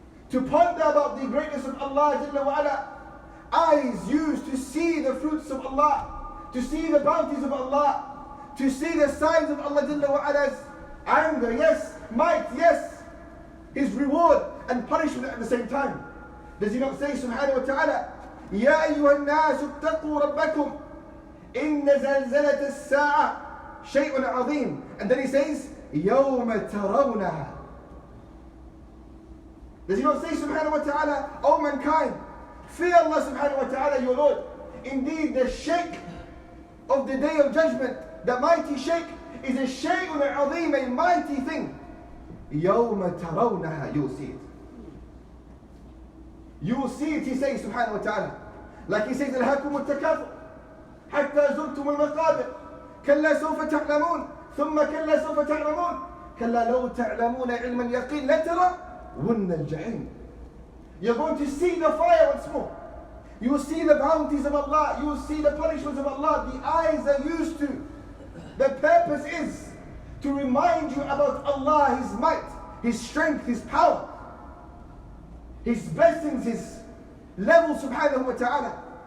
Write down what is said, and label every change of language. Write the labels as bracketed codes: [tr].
[en] to ponder about the greatness of Allah Jalla wa Ala. Eyes used to see the fruits of Allah, to see the bounties of Allah, to see the signs of Allah Jalla wa Ala's anger, yes, might, yes, His reward and punishment at the same time. Does He not say [ar] subhanahu wa ta'ala, يَا أَيُّهَا النَّاسُ اتَّقُوا رَبَّكُمْ إِنَّ زَلْزَلَةَ السَّاعَةِ شَيْءٌ عَظِيمٌ. [en] And then He says, [ar] يَوْمَ تَرَوْنَهَا. [en] Does He not say subhanahu wa ta'ala, O mankind, fear Allah subhanahu wa ta'ala your Lord. Indeed the Shaykh of the day of judgment, the mighty Shaykh, is a shay'un azim, a mighty thing. [ar] يَوْمَ تَرَوْنَهَا. [en] You will see it. You will see it, He says subhanahu wa ta'ala. Like He says, [ar] أَلْهَاكُمُ التَّكَاثُرُ حَتَّى زُرْتُمُ الْمَقَابِرَ كَلَّا سَوْفَ تَعْلَمُونَ ثُمَّ كَلَّا سَوْفَ تَعْلَمُونَ كَلَّا لَوْ تَعْلَمُونَ عِلْمَ الْيَقِينِ لَتَرَوُنَّ الْجَحِيمَ. [en] You're going to see the fire once more. You will see the bounties of Allah. You will see the punishments of Allah. The eyes are used to. The purpose is to remind you about Allah, His might, His strength, His power, His blessings, His level subhanahu wa ta'ala.